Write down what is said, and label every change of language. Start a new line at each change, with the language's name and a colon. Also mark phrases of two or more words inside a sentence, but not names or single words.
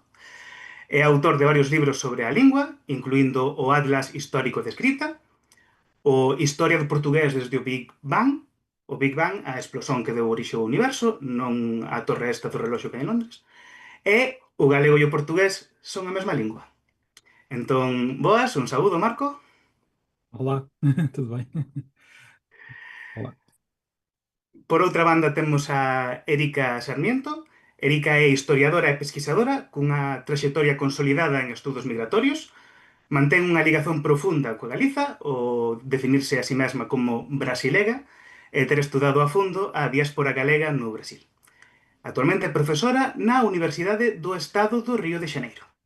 Galician: É autor de varios libros sobre a lingua, incluindo o Atlas Histórico de Escrita, o Historia do Portugués desde o Big Bang, a explosión que deu orixe ao universo, non a torre esta do reloxo que hai en Londres, e o galego e o portugués son a mesma lingua. Entón, boas, un saúdo, Marco.
Portuguese: Olá, tudo bem? Olá.
Galician: Por outra banda temos a Erika Sarmiento. Erika é historiadora e pesquisadora cunha traxectoria consolidada en estudos migratorios. Mantén unha ligazón profunda coa Galiza, o definirse a si mesma como brasilega e ter estudado a fondo a diáspora galega no Brasil. Actualmente é profesora na Universidade do Estado do Río de Xaneiro.